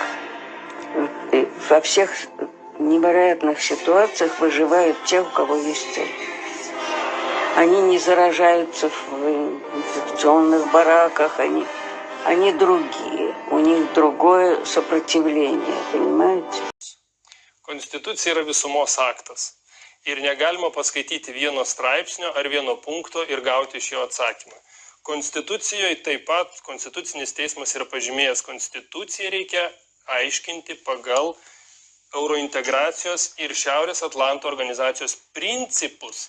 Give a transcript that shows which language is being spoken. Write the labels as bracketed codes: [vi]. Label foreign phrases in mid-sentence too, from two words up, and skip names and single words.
[ru] И во всех невероятных ситуациях выживают те, у кого есть цель. Они не заражаются в инфекционных бараках, они другие, у них другое сопротивление, понимаете? [lt] Konstitucija yra visumos aktas. Ir negalima paskaityti vieno straipsnio ar vieno punkto ir gauti iš jo atsakymą. Konstitucijoje taip pat Konstitucinis teismas yra pažymėjęs, konstituciją reikia aiškinti pagal Eurointegracijos ir Šiaurės Atlanto organizacijos principus.